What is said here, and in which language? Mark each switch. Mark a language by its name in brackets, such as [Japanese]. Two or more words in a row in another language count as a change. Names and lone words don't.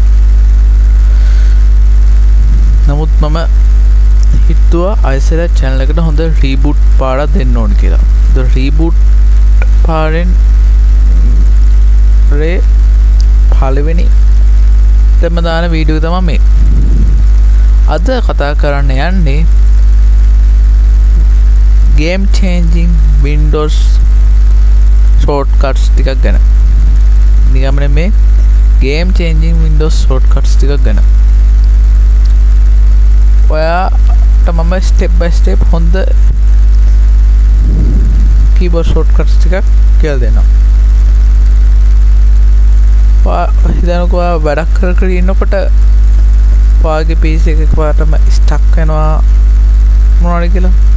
[Sinhala] නමුත් මම හිතුවා අයිසලා channel එකට හොඳ reboot පාරක් දෙන්න ඕන කියලා. ඒ reboot පාරෙන් රේ පළවෙනි තම දාන වීඩියෝ එක තමයි මේ. අද කතා කරන්න යන්නේ [English] game changing Windows shortcuts [Sinhala] ටිකක් ගැන. නිකම්ම මේ [English] game changing Windows shortcuts [Sinhala] ටිකක් ගැන. ඔයාට මම [English] step by step [Sinhala] හොඳ [English] keyboard shortcuts [Sinhala] ටිකක් කියලා දෙන්නම්. හිතන්නකෝ වැඩක් කර ඉන්නකොට ඔයාගේ PC එක එකපාරටම stuck වෙනවා මොනවද කියලා.